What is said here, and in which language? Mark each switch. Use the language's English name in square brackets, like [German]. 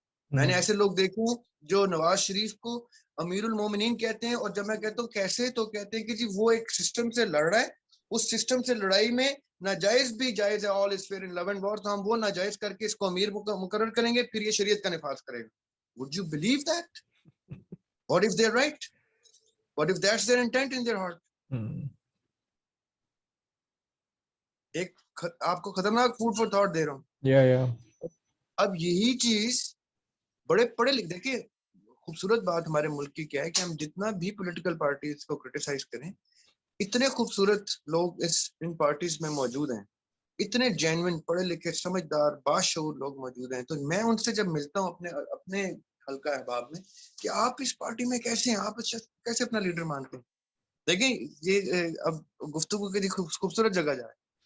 [Urdu] میں نے ایسے لوگ دیکھے ہیں جو نواز شریف کو امیر المومنین کہتے ہیں, اور جب میں کہتا ہوں کیسے, تو کہتے ہیں کہ جی وہ ایک سسٹم سے لڑ رہا ہے, اس سسٹم سے لڑائی میں ناجائز بھی جائز ہے, [English] all is fair in love and war, [Urdu] تو ہم وہ ناجائز کر کے اس کو امیر مقرر کریں گے, پھر یہ شریعت کا نفاذ کرے گا. [English] Would you believe that? What if they're right? What if that's their intent in their heart? [Urdu] ایک آپ کو خطرناک فوڈ فور تھاٹ دے رہا ہوں. اب یہی چیز بڑے پڑھے لکھ, دیکھیں خوبصورت بات ہمارے ملک کی کیا ہے کہ ہم جتنا بھی پولیٹیکل پارٹیز کو کرٹیسائز کریں, اتنے خوبصورت لوگ ان پارٹیز میں موجود ہیں, اتنے جینوئن پڑھے لکھے سمجھدار باشعور لوگ موجود ہیں. تو میں ان سے جب ملتا ہوں اپنے حلقہ احباب میں, کہ آپ اس پارٹی میں کیسے ہیں, آپ کیسے اپنا لیڈر مانتے ہیں, دیکھیں یہ اب گفتگو کی خوبصورت جگہ جائے